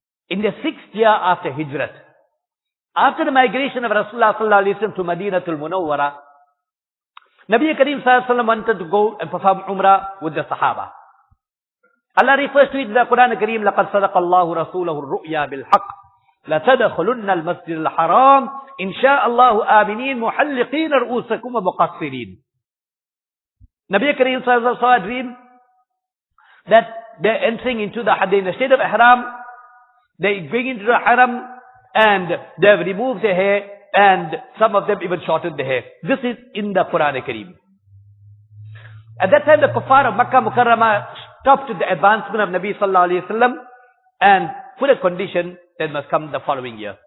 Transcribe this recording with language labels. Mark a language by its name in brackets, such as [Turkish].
[English] In the 6th year after Hijrat, after the migration of Rasulullah sallallahu alaihi wasallam to Madinatul Munawwara, Nabi Kareem sallallahu alaihi wasallam wanted to go and perform Umrah with the Sahaba. Allah refers to it in the Quran Kareem, [Arabic] لَقَدْ صَدَقَ اللَّهُ رَسُولَهُ الرُّؤْيَا بِالْحَقِّ لَتَدْخُلُنَّ الْمَسْجِدَ الْحَرَامِ إِنْ شَاءَ اللَّهُ آمِنِينَ مُحَلِّقِينَ رُؤُوسَكُمْ وَمُقَصِّرِينَ. [English] Nabi Kareem sallallahu alaihi wasallam saw a dream that they're entering into the state of Ihram. They going into the Haram and they have removed their hair, and some of them even shortened the hair. This is in the Quran Kareem. At that time, the kuffar of Makkah Mukarramah stopped the advancement of Nabi sallallahu alaihi wasallam and put a condition that must come the following year.